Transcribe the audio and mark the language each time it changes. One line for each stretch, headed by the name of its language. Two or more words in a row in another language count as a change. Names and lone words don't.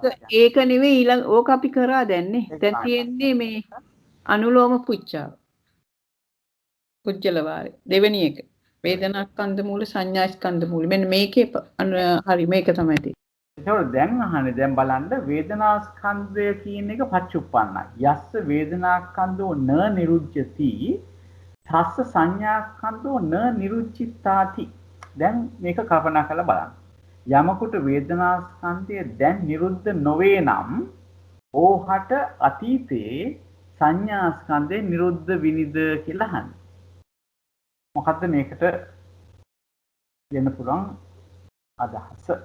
Sinhala: ඒක නෙවෙයි ඊළඟ ඕක අපි කරා දැන්නේ. දැන් තියෙන්නේ මේ අනුලෝම පුච්චාව. පුජ්‍යල වාරේ දෙවෙනි එක. වේදනා ස්කන්ධ මූල සංඥා ස්කන්ධ මූල. මෙන්න මේකේ හරි මේක තමයි තියෙන්නේ. ඒතකොට දැන් අහන්නේ දැන් බලන්න වේදනා ස්කන්ධය කියන එක පච්චුප්පන්නයි.
Pali: යස්ස වේදනා ස්කන්ධෝ න නිරුච්ඡති තස්ස සංඥා ස්කන්ධෝ න නිරුච්චිතාති.
Sinhala: දැන් මේක කල්පනා කරලා බලන්න. යමකට වේදනා ස්කන්ධය දැන් නිරුද්ධ නොවේ නම් ඕහට අතීතේ සංඥා ස්කන්ධේ නිරුද්ධ විනිද කියලා අහන්නේ. මොකද්ද මේකට දෙන්න පුළුවන් අදහස?